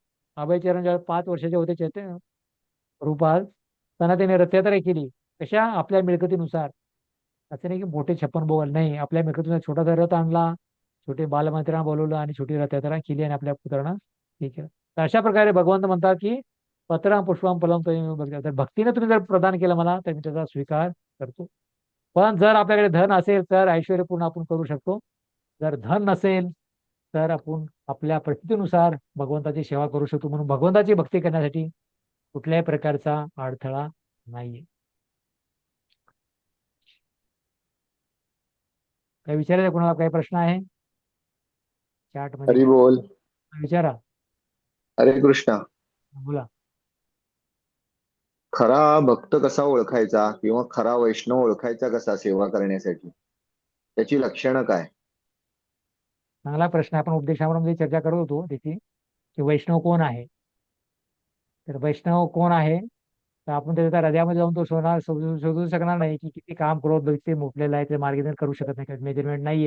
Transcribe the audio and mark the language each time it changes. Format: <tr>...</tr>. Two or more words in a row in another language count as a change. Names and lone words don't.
<mr>अभयचरण जेव्हा 5 वर्षाचे होते प्रभुपाद, त्यांना त्याने रथयात्रा केली. कशा? आपल्या मिळकतीनुसार. असं नाही की मोठे 56 बोल, नाही, आपल्या मिळकतीनुसार छोटासा रथ आणला, छोटे बालमंत्र्यांना बोलवलं आणि छोटी रथयात्रा केली आणि आपल्या पुत्रांना हे केलं. तर अशा प्रकारे भगवंत म्हणतात की</mr> <sa>पत्राम पुष्पम फलम</sa> <mr>तर भक्तीने तुम्ही जर प्रदान केलं मला, तर मी त्याचा स्वीकार करतो. पण जर आपल्याकडे धन असेल तर ऐश्वर्यपूर्ण आपण करू शकतो. जर धन नसेल तर आपण आपल्या परिस्थितीनुसार भगवंताची सेवा करू शकतो. म्हणून भगवंताची भक्ती करण्यासाठी कुठल्याही प्रकारचा अडथळा नाहीये. काही विचारायचं कोणाला? काही प्रश्न आहे चॅट मध्ये? हरी बोल. विचारा. हरे कृष्णा. बोला. खरा भक्त कसा ओळखायचा किंवा खरा वैष्णव ओळखायचा कसा सेवा करण्यासाठी? त्याची लक्षणं काय? चांगला प्रश्न आहे. आपण उपदेशामध्ये चर्चा करत होतो त्याची, की वैष्णव कोण आहे. तर वैष्णव कोण आहे, तर आपण त्याच्या हृदयामध्ये जाऊन तो शोधू शकणार नाही की किती काम करोत व्यक्ती मुकलेला आहे, ते मार्गदर्शन करू शकत नाही, मेजरमेंट नाहीये.</mr>